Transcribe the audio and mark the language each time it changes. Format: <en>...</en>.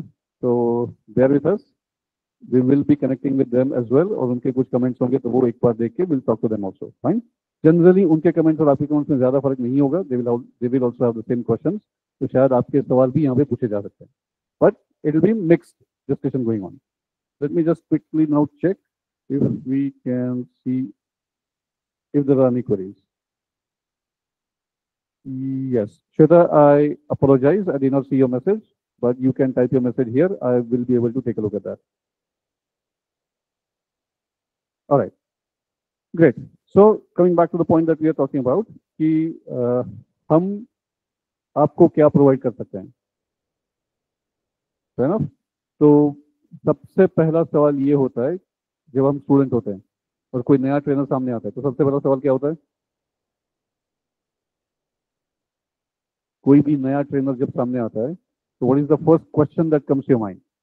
<en>तो bear with us, we will be connecting with them as well.</en> <hi>और उनके कुछ कमेंट्स होंगे तो वो एक बार देख के</hi> <en>Will talk to them also.</en> <hi>Fine. Generally उनके कमेंट्स और आपके कमेंट्स में ज्यादा फर्क नहीं होगा.</hi> <en>They will also have the same questions.</en> <hi>तो शायद आपके सवाल भी यहाँ पे पूछे जा सकते हैं.</hi> <en>But it will be mixed discussion going on. Let me just quickly now check if we can see if there are any queries. Yes, Shweta, I apologize. I did not see your message, but you can type your message here. I will be able to take a look at that. All right, great. So coming back to the point that we are talking about,</en> <hi>कि हम आपको क्या provide कर सकते हैं, है ना. तो सबसे पहला सवाल ये होता है, जब हम स्टूडेंट होते हैं और कोई नया ट्रेनर सामने आता है, तो सबसे पहला सवाल क्या होता है? कोई भी नया ट्रेनर जब सामने आता है तो</hi> <en>What is the first question that comes to your mind?</en>